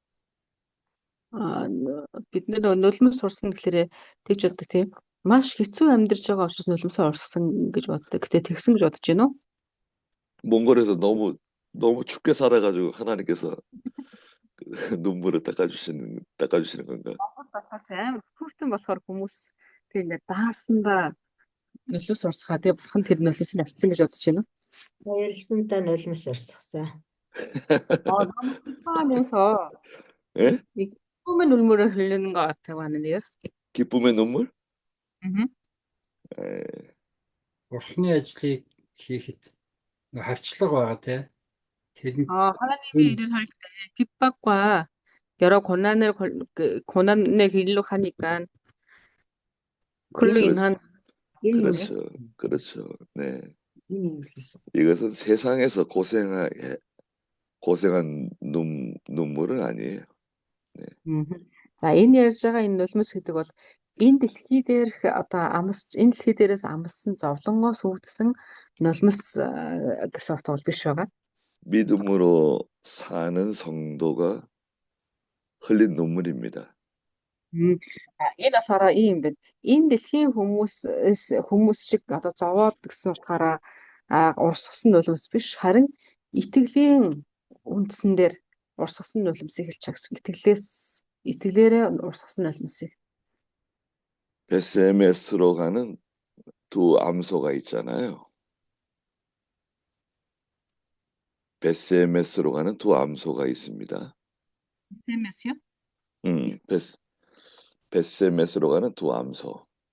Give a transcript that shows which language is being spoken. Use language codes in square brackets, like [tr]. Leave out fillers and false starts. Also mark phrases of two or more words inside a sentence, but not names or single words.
[mn] Бид нэр нулимс сурсан гэхлээрээ тэгж боддог тийм. Маш хэцүү амьдарч байгаа учраас нулимсаа урсгасан гэж боддог. Гэтэ тэгсэн гэж бодож байна уу? [ko] 몽골에서 너무 춥게 살아가지고 하나님께서 그 눈물을 닦아주시는 건가? [mn] Монгол болохоор ч амар хүүхдэн болохоор хүмүүс тийм ингээд даарсандаа нулимс урсгаа. Тэгээ бурхан тэр нулимсыг авцсан гэж бодож байна уу? Баярлсантай нулимс урсгасан. [ko] 너무 기뻐하면서 예? 이 기쁨의 눈물을 흘리는 것 같다고 하는데요. 기쁨의 눈물? 에, [mn] Бурхны ажлыг хийхэд хавчлага байгаа те. Тэрэнд [ko] 하나님의 일을 할 때 핍박과 여러 고난의 길로 가니까 그걸로 그렇죠. 인한 그렇죠. 네. Инглиш. 이것은 세상에서 고생한 눈물은 아니에요. [mn] За энэ ярьж байгаа энэ нулимс гэдэг бол энэ дэлхий дээрх одоо энэ дэлхий дээрээс амссан зовлонгоос үүдсэн нулимс гэсэн утга бол биш байгаа. [ko] 믿음으로 사는 성도가 흘린 눈물입니다. [mn] Энэ болохоор ийм байна. Энэ дэлхийн хүмүүс шиг одоо зовоод гэсэн утгаараа урсгасан нулимс биш, харин итгэлийн үндсэн дээр урсгасан нулимсыг хэлж байгаа гэсэн. итгэлээрээ урсгасан нулимсыг. [ko] 베스메스로 가는 두 암소가 있잖아요. 베스메스로 가는 두 암소가 있습니다. SMS요? 베스메스로 가는 두 암소.